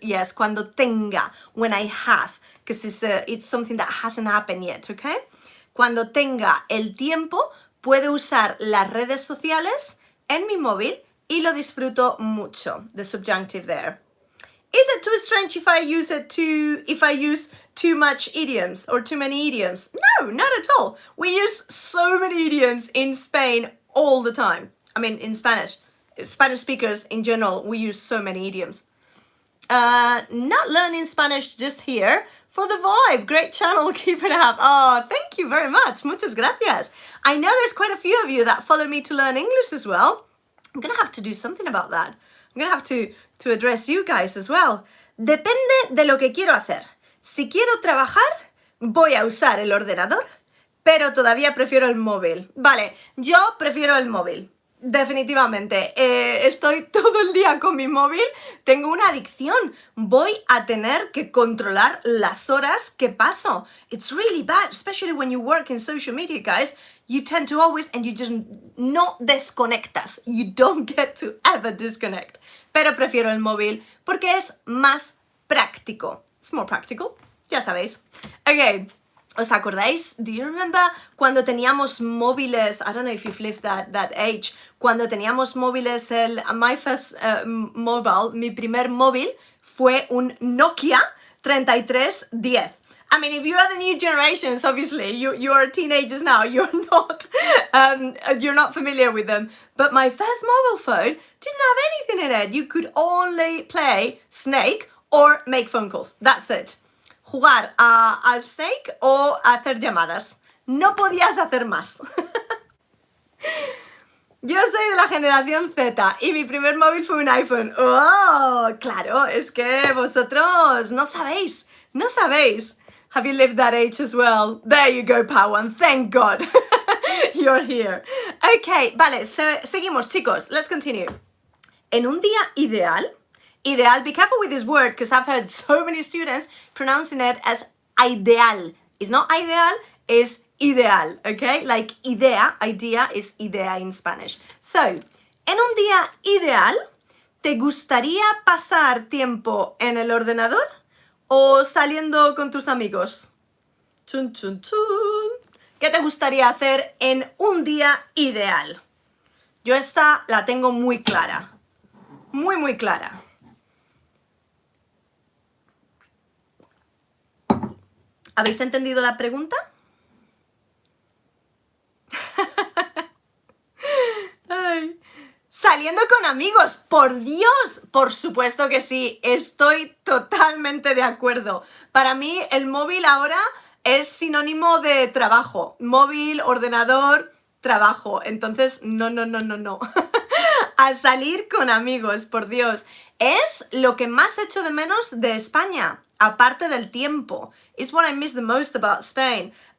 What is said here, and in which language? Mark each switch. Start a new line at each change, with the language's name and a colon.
English: Yes,
Spanish: cuando tenga,
English: when I have, because it's something that hasn't happened yet, okay?
Spanish: Cuando tenga el tiempo, puedo usar las redes sociales en mi móvil y lo disfruto mucho.
English: The subjunctive there. Is it too strange if I use too much idioms or too many idioms? No, not at all. We use so many idioms in Spain all the time. I mean, in Spanish. Spanish speakers in general, we use so many idioms. Not learning Spanish just here for the vibe. Great channel, keep it up. Oh, thank you very much.
Spanish: Muchas gracias.
English: I know there's quite a few of you that follow me to learn English as well. I'm going to have to do something about that. I'm going to have to address you guys as well.
Spanish: Depende de lo que quiero hacer. Si quiero trabajar, voy a usar el ordenador, pero todavía prefiero el móvil. Vale, yo prefiero el móvil. Definitivamente. Estoy todo el día con mi móvil. Tengo una adicción. Voy a tener que controlar las horas que paso.
English: It's really bad, especially when you work in social media, guys. You tend to always, and you just
Spanish: no desconectas.
English: You don't get to ever disconnect.
Spanish: Pero prefiero el móvil porque es más práctico.
English: It's more practical.
Spanish: Ya sabéis.
English: Okay.
Spanish: ¿Os acordáis?
English: Do you remember
Spanish: cuando teníamos móviles?
English: I don't know if you've lived that age.
Spanish: Cuando teníamos móviles,
English: my first mobile,
Spanish: mi primer móvil fue un Nokia 3310.
English: I mean, if you are the new generations, obviously, you are teenagers now, you're not familiar with them. But my first mobile phone didn't have anything in it. You could only play Snake or make phone calls. That's it.
Spanish: Jugar al Snake o hacer llamadas. No podías hacer más. Yo soy de la generación Z y mi primer móvil fue un iPhone. ¡Oh! Claro, es que vosotros no sabéis. No sabéis.
English: Have you lived that age as well? There you go, Pawan. Thank God. You're here.
Spanish: Okay, vale, seguimos, chicos.
English: Let's continue.
Spanish: En un día ideal,
English: be careful with this word because I've heard so many students pronouncing it as ideal. It's not ideal, it's ideal, okay? Like idea is idea in Spanish.
Spanish: So, en un día ideal, ¿te gustaría pasar tiempo en el ordenador o saliendo con tus amigos? Chun, chun, chun. ¿Qué te gustaría hacer en un día ideal? Yo esta la tengo muy clara. Muy, muy clara. ¿Habéis entendido la pregunta? Ay. Saliendo con amigos, por Dios, por supuesto que sí, estoy totalmente de acuerdo. Para mí el móvil ahora es sinónimo de trabajo. Móvil, ordenador, trabajo. Entonces, no. A salir con amigos, por Dios. Es lo que más echo de menos de España. aparte del tiempo.
English: It's what I miss the most about Spain.